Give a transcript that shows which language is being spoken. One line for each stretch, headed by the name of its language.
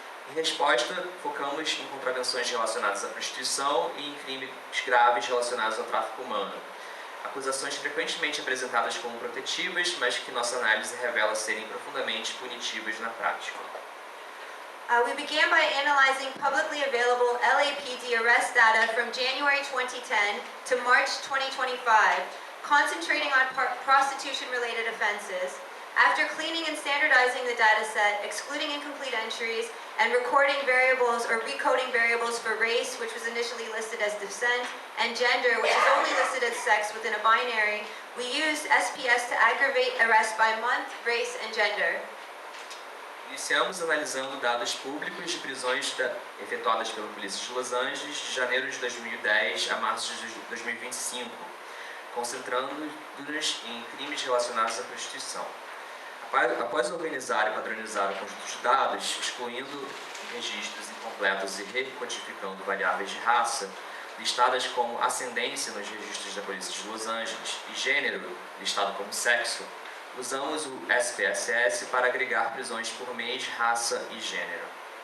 Portuguese: Em resposta, focamos em contravenções relacionadas à prostituição e em crimes graves relacionados ao tráfico humano. Acusações frequentemente apresentadas como protetivas, mas que nossa análise revela serem profundamente punitivas na prática.
English: We began by analyzing publicly available LAPD arrest data from January 2010 to March 2025, concentrating on prostitution-related offenses. After cleaning and standardizing the data set, excluding incomplete entries, and recording variables or recoding variables for race, which was initially listed as descent, and gender, which is only listed as sex within a binary, we used SPS to aggregate arrests by month, race, and gender.
Portuguese: Iniciamos analisando dados públicos de prisões efetuadas pela Polícia de Los Angeles de janeiro de 2010 a março de 2025, concentrando-nos em crimes relacionados à prostituição. Após organizar e padronizar o conjunto de dados, excluindo registros incompletos e recodificando variáveis de raça, listadas como ascendência nos registros da Polícia de Los Angeles e gênero, listado como sexo, usamos o SPSS para agregar prisões por mês, raça e gênero.